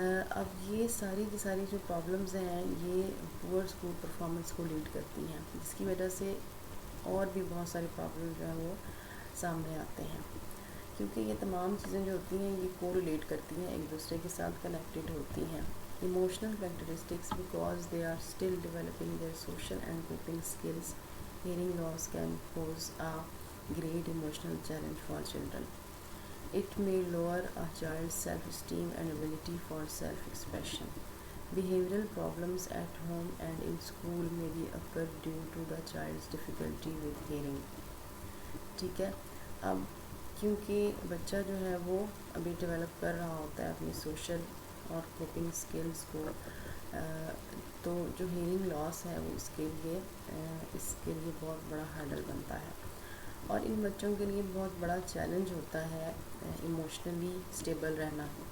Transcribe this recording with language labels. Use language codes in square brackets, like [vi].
[ur] اب یہ ساری کی ساری جو پرابلمز ہیں یہ پور اسکول پرفارمنس کو لیڈ کرتی ہیں, جس کی وجہ سے اور بھی بہت سارے پرابلم جو ہیں وہ سامنے آتے ہیں. کیونکہ یہ تمام چیزیں جو ہوتی ہیں یہ کو ریلیٹ کرتی ہیں، ایک دوسرے کے ساتھ کنیکٹڈ ہوتی ہیں. [en] Emotional characteristics because they are still developing their social and coping skills. Hearing loss can pose a great emotional challenge for children. It may lower a child's self-esteem and ability for self-expression. Behavioral problems at home and in school may be occur due to the child's difficulty with hearing. [ur] ٹھیک ہے. اب کیونکہ بچہ جو ہے وہ ابھی develop کر رہا ہوتا ہے اپنی سوشل اور کوپنگ اسکلس کو، تو جو ہیئرنگ لاس ہے وہ اس کے لیے بہت بڑا ہرڈل بنتا ہے، اور ان بچوں کے لیے بہت بڑا چیلنج ہوتا ہے ایموشنلی اسٹیبل رہنا.